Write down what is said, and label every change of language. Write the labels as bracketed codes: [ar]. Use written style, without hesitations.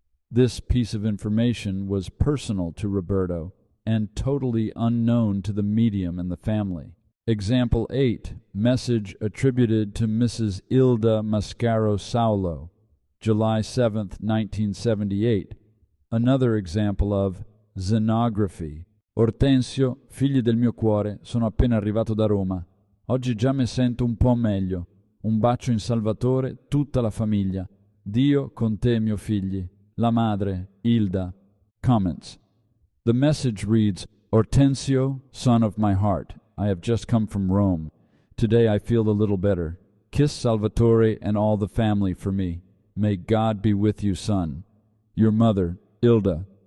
[en] This piece of information was personal to Roberto and totally unknown to the medium and the family. Example 8, message attributed to Mrs. Ilda Mascaro Saulo, July 7, 1978. Another example of xenography. [it] Ortensio, figli del mio cuore, sono appena arrivato da Roma. Oggi già mi sento un po' meglio. Un bacio in Salvatore, tutta la famiglia. Dio con te, mio figli. La madre, Ilda. [en] Comments. The message reads, Ortensio, son of my heart, I have just come from Rome. Today I feel a little better. Kiss Salvatore and all the family for me. May God be with you, son. Your mother, Ilda.